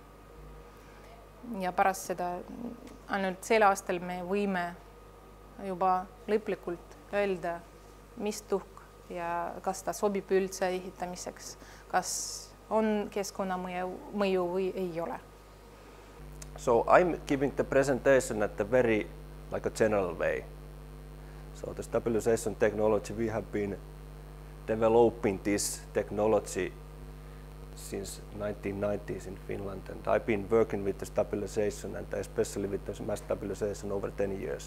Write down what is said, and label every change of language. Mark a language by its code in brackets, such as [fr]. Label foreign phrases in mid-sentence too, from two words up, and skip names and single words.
[et] Ja pärast seda ainult sel aastal me võime juba lõplikult öelda, mis tuhk ja kas ta sobib üldse ehitamiseks, kas on keskkonnamõju või ei ole. [en] So I'm giving the presentation at the very like a general way. So the stabilization technology, we have been developing this technology since 1990s in Finland, and I've been working with the stabilization and especially with the mass stabilization over 10 years.